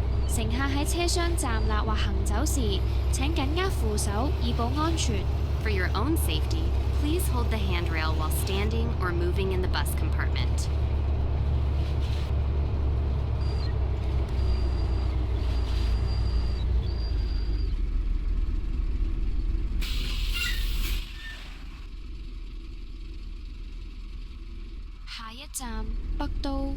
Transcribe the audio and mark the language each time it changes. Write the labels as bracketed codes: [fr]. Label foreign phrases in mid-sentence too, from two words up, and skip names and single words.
[yue] 乘客喺車廂站立或行走時，請緊握扶手以保安全。 [en] For your own safety, please hold the handrail while standing or moving in the bus compartment. [yue] Next 下一站北都。